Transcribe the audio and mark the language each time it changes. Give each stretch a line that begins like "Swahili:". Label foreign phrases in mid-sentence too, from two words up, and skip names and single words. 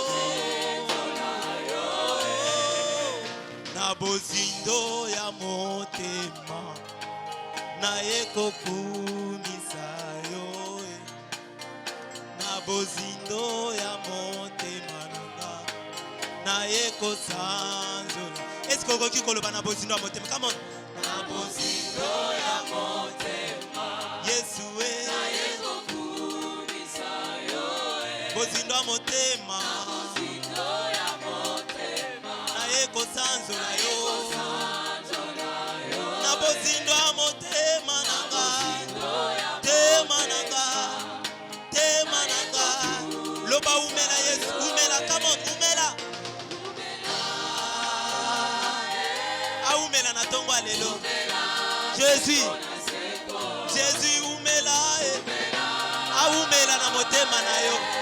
Lingala: na bozindo ya motema naye kokumisa yo na bozindo ya motema naye kosanzola.
French: Est-ce que vous
Lingala: koloba na bozindo ya motema?
English: Come on.
Lingala: Na bozindo ya motema Yesu naye kokumisa yo bozindo ya motema naye kosanzola yo na bozindo ya motema nanga tema nanga loba umela Yesu umela.
English: Come on
Lingala: umela aumela na tongo alelo Jésus umela aumela na motema na yo.